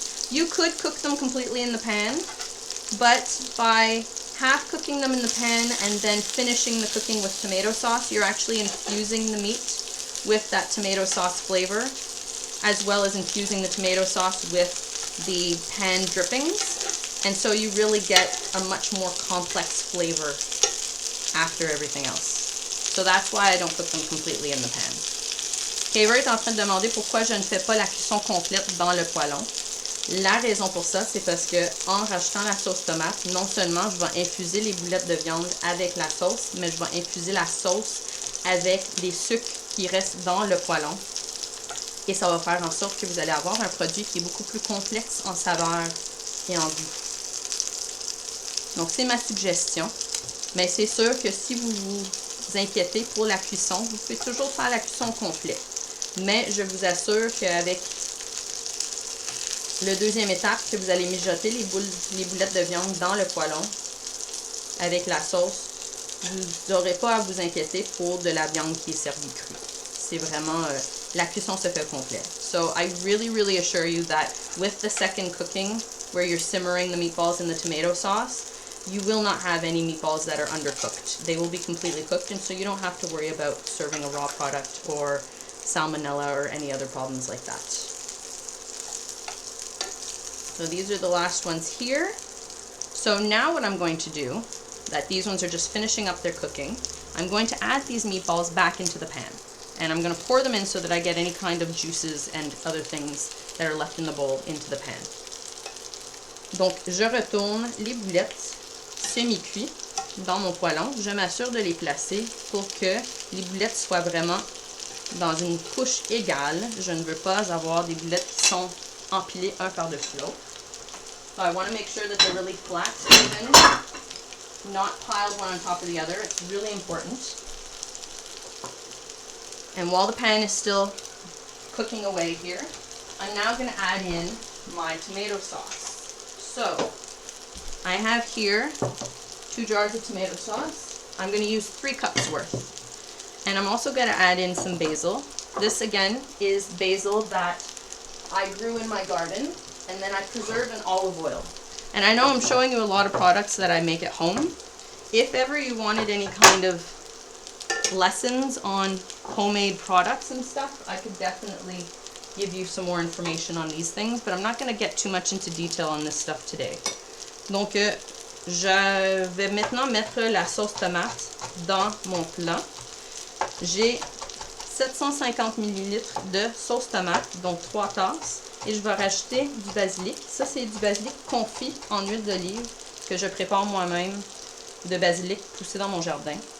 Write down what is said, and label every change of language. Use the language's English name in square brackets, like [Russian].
[English] You could cook them completely in the pan, but by half cooking them in the pan and then finishing the cooking with tomato sauce, you're actually infusing the meat with that tomato sauce flavor, as well as infusing the tomato sauce with the pan drippings, and so you really get a much more complex flavor after everything else. So that's why I don't cook them completely in the pan. [French] Kaver est en train de demander pourquoi je ne fais pas la cuisson complète dans le poêlon. La raison pour ça, c'est parce que en rajoutant la sauce tomate, non seulement je vais infuser les boulettes de viande avec la sauce, mais je vais infuser la sauce avec les sucres qui restent dans le poêlon. Et ça va faire en sorte que vous allez avoir un produit qui est beaucoup plus complexe en saveur et en goût. Donc c'est ma suggestion. Mais c'est sûr que si vous vous inquiétez pour la cuisson, vous pouvez toujours faire la cuisson complète. Mais je vous assure qu'avec le deuxième étape, que vous allez mijoter les boulettes de viande dans le poêlon avec la sauce, vous n'aurez pas à vous inquiéter pour de la viande qui est servie crue. C'est vraiment, la cuisson se fait complète. [English] So I really assure you that with the second cooking, where you're simmering the meatballs in the tomato sauce, you will not have any meatballs that are undercooked. They will be completely cooked, and so you don't have to worry about serving a raw product or salmonella or any other problems like that. So these are the last ones here. So now what I'm going to do, that these ones are just finishing up their cooking, I'm going to add these meatballs back into the pan. And I'm going to pour them in so that I get any kind of juices and other things that are left in the bowl into the pan. Donc je retourne les boulettes semi-cuits dans mon poêlon. Je m'assure de les placer pour que les boulettes soient vraiment dans une couche égale. Je ne veux pas avoir des boulettes qui sont empilées un par-dessus l'autre. So I want to make sure that they're really flat, even, not piled one on top of the other. It's really important. And while the pan is still cooking away here, I'm now going to add in my tomato sauce. So I have here 2 jars of tomato sauce. I'm going to use 3 cups worth. And I'm also going to add in some basil. This again is basil that I grew in my garden, and then I preserve in olive oil. And I know I'm showing you a lot of products that I make at home. If ever you wanted any kind of lessons on homemade products and stuff, I could definitely give you some more information on these things, but I'm not going to get too much into detail on this stuff today. [French] Donc, je vais maintenant mettre la sauce tomate dans mon plat. J'ai 750 ml de sauce tomate, donc 3 tasses, et je vais rajouter du basilic. Ça, c'est du basilic confit en huile d'olive que je prépare moi-même, de basilic poussé dans mon jardin.